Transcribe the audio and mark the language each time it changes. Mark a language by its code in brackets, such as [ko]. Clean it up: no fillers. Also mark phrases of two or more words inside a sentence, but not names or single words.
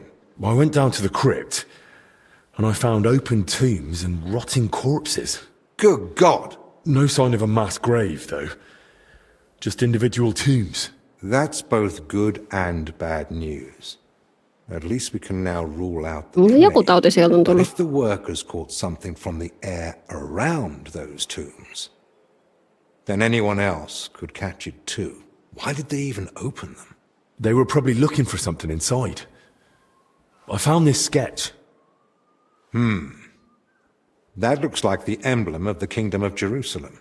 [en] I went down to the crypt, and I found open tombs and rotting corpses. Good God! No sign of a mass grave, though. Just individual tombs. That's both good and bad news. At least we can now rule out the [fi] Joku [en] plague. [fi] tauti sieltä on [en] But [fi] tullut. [en] if the workers caught something from the air around those tombs, then anyone else could catch it too. Why did they even open them? They were probably looking for something inside. I found this sketch. That looks like the emblem of the Kingdom of Jerusalem.